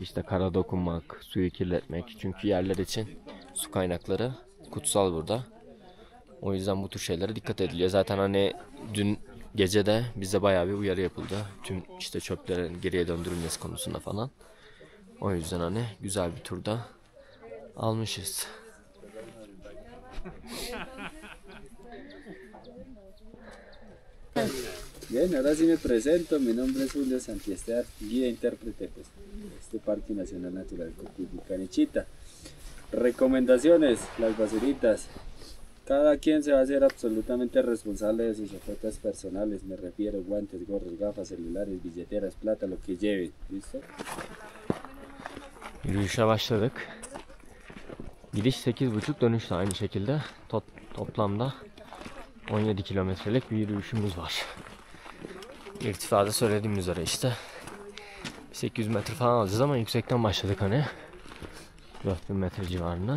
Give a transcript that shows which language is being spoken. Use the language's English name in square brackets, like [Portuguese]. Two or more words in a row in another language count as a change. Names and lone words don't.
[Turkish] İşte kara dokunmak, suyu kirletmek. Çünkü yerler için su kaynakları kutsal burada. O yüzden bu tür şeylere dikkat ediliyor. Zaten hani dün gece de bize bayağı bir uyarı yapıldı. Tüm işte çöplerin geriye döndürülmesi konusunda falan. O yüzden hani güzel bir turda almışız. [Spanish] Bien, ahora sí me presento. Mi nombre es Julio Santiestear, guía intérprete pues, de este Parque Nacional Natural Cocuy-Canichita. Recomendaciones, las basuritas. Cada quien se va a hacer absolutamente responsable de sus objetos personales. Me refiero guantes, gorros, gafas, celulares, billeteras, plata, lo que lleven. ¿Listo? [Turkish] Yürüyüşe başladık. Gidiş 8,5, dönüş de aynı şekilde. Toplamda 17 kilometrelik bir yürüyüşümüz var. İrtifada söylediğim üzere işte 800 metre falan alacağız ama yüksekten başladık hani 4000 metre civarından.